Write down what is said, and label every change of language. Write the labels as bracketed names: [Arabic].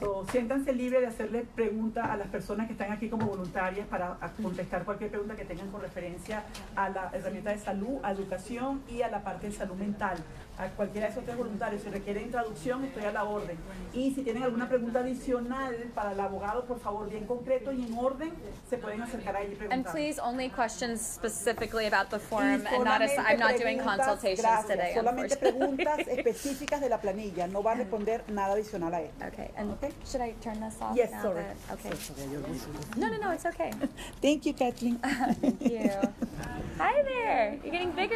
[Spanish] Siéntanse libres de hacerle preguntas a las personas que están aquí como voluntarias para contestar cualquier pregunta que tengan con referencia a la herramienta de salud, a educación y a la parte de salud mental. A cualquiera de esos tres voluntarios, si requieren traducción, estoy a la orden. Y si tienen alguna pregunta adicional para el abogado, por favor, bien concreto y en orden, se pueden acercar ahí y preguntar. [English] And please, only questions specifically about the form, and I'm not doing consultations today. [Spanish] Solamente preguntas específicas de la planilla, no va a responder nada adicional a esto. [English] Okay, and should I turn this off? Yes, now sorry. Okay. No, it's okay. Thank you, Caitlin. Thank you. Hi there. You're getting bigger.